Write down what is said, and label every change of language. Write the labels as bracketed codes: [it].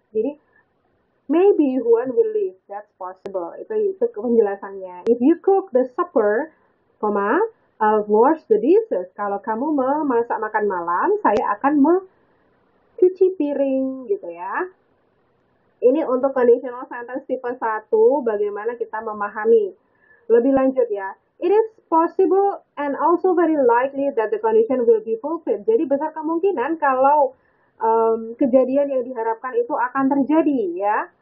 [en] Jadi, maybe Juan will leave, that's possible. [id] Itu penjelasannya. [en] If you cook the supper, I'll wash the dishes. [id] Kalau kamu memasak makan malam, saya akan mencuci piring, gitu ya. Ini untuk conditional sentence tipe 1, bagaimana kita memahami. Lebih lanjut ya. [en] It is possible and also very likely that the condition will be fulfilled. [id] Jadi besar kemungkinan kalau kejadian yang diharapkan itu akan terjadi ya.